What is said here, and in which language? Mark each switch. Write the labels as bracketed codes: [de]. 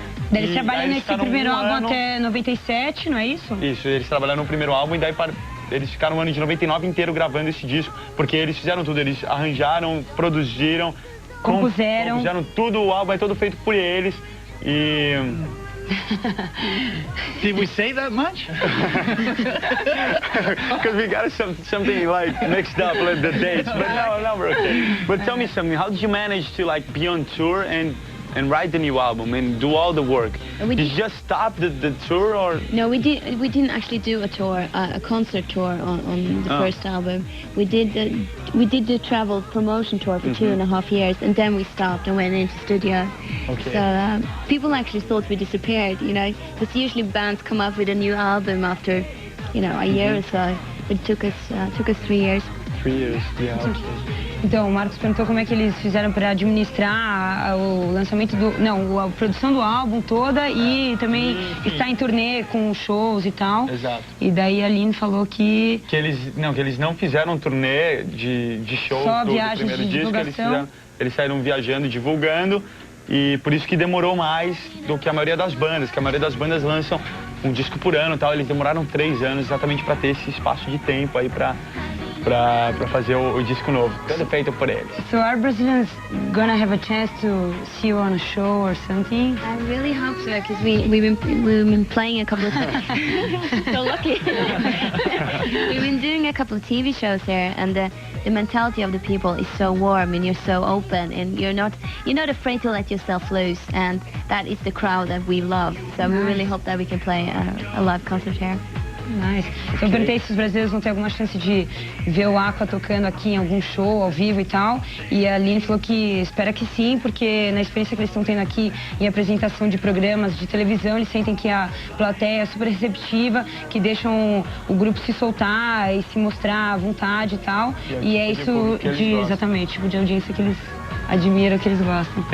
[pt] Eles trabalham nesse primeiro álbum até 97, não é isso? Isso, eles trabalharam no primeiro álbum e daí eles ficaram o ano de 99 inteiro gravando esse disco, porque eles fizeram tudo, eles arranjaram, produziram, compuseram tudo, o álbum é todo feito por eles e... [en] Did we say that much? Because we got something like mixed up, like the dates, but no, we're okay. But tell me something, how did you manage to be on tour and write the new album and do all the work? Did you just stop the tour or? No, we didn't actually do a tour, a concert tour on the first album. We did the travel promotion tour for 2.5 years, and then we stopped and went into studio. Okay. So people actually thought we disappeared, because usually bands come up with a new album after, a year or so. It took us 3 years. 3 years, yeah. Okay. [pt] Então, o Marcos perguntou como é que eles fizeram para administrar o lançamento a produção do álbum toda e também estar em turnê com shows e tal. Exato. E daí a Lene falou que eles não fizeram turnê de show só do viagens primeiro de disco, divulgação. Eles saíram viajando, divulgando, e por isso que demorou mais do que a maioria das bandas, que a maioria das bandas lançam um disco por ano e tal. Eles demoraram 3 anos exatamente para ter esse espaço de tempo aí para fazer o disco novo, tudo feito por eles. [en] So are Brazilians gonna have a chance to see you on a show or something? I really hope so, because we've been playing a couple of so lucky. We've been doing a couple of TV shows here, and the mentality of the people is so warm, and you're so open, and you're not afraid to let yourself loose, and that is the crowd that we love. So we really hope that we can play a live concert here. Nice. [pt] Eu perguntei se os brasileiros vão ter alguma chance de ver o Aqua tocando aqui em algum show ao vivo e tal, e a Lene falou que espera que sim, porque na experiência que eles estão tendo aqui em apresentação de programas de televisão, eles sentem que a plateia é super receptiva, que deixam o grupo se soltar e se mostrar à vontade e tal, e é isso exatamente, tipo de audiência que eles admiram, que eles gostam.